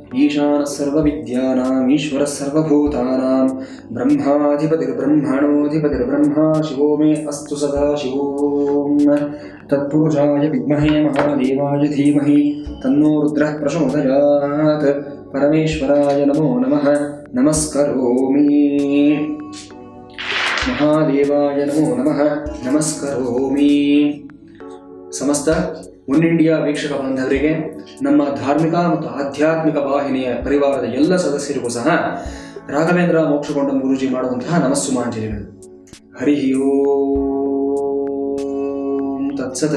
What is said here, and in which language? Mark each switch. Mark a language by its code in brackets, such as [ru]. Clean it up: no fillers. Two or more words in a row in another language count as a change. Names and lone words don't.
[sa] ಈಶಾನ ಸರ್ವವಿದ್ಯಾನಾಂ ಈಶ್ವರ ಸರ್ವಭೂತಾನಾಂ ಬ್ರಹ್ಮಾಧಿಪತಿರ್ಬ್ರಹ್ಮಣೋಧಿಪತಿರ್ಬ್ರಹ್ಮ ಶಿವೋ ಮೇ ಅಸ್ತು ಸದಾ ಶಿವೋಂ ತತ್ಪುರುಷಾಯ ವಿದ್ಮಹೇ ಮಹಾದೇವಾಯ ಧೀಮಹಿ ತನ್ನೋ ರುದ್ರಃ ಪ್ರಚೋದಯಾತ್. ಪರಮೇಶ್ವರಾಯ ನಮೋ ನಮಃ. ನಮಸ್ಕರೋಮಿ. ಮಹಾದೇವಾಯ ನಮೋ ನಮಃ. ನಮಸ್ಕರೋಮಿ. [kn] ಸಮಸ್ತ ಒನ್ ಇಂಡಿಯಾ ವೀಕ್ಷಕ ಬಾಂಧವರಿಗೆ, ನಮ್ಮ ಧಾರ್ಮಿಕ ಮತ್ತು ಆಧ್ಯಾತ್ಮಿಕ ವಾಹಿನಿಯ ಪರಿವಾರದ ಎಲ್ಲ ಸದಸ್ಯರಿಗೂ ಸಹ ರಾಘವೇಂದ್ರ ಮೋಕ್ಷಗೊಂಡ ಗುರೂಜಿ ಮಾಡುವಂತಹ ನಮಸ್ಸುಮಾಂಜಲಿಗಳು. [sa] ಹರಿ ಓಂ ತತ್ಸತ್.